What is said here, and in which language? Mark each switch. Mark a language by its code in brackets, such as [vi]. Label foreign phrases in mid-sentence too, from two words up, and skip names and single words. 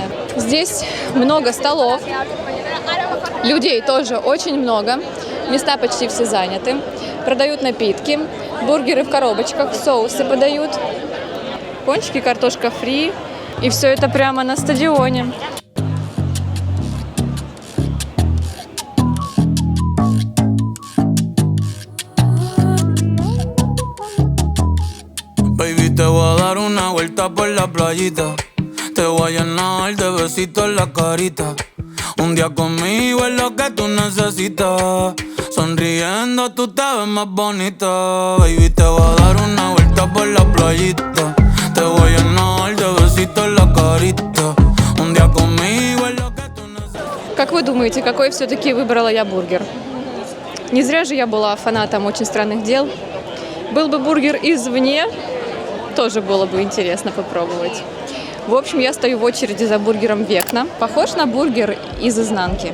[ru] Здесь много столов. Людей тоже очень много. Места почти все заняты. Продают напитки. Бургеры в коробочках, соусы подают. Пончики, картошка фри. И все это прямо на стадионе. [es] Baby, te voy a dar una vuelta por la playita. Te voy a llenar de besitos la carita. Un día conmigo es lo que tú necesitas. Sonriendo tú te ves más bonita. Baby, te voy a dar una vuelta por la playita. Te voy a llenar de besitos la carita. Un día conmigo es lo que tú necesitas. [ru] Как вы думаете, какой все-таки выбрала я бургер? Не зря же я была фанатом «Очень странных дел». Был бы бургер извне, тоже было бы интересно попробовать. В общем, я стою в очереди за бургером Векна. Похож на бургер из изнанки?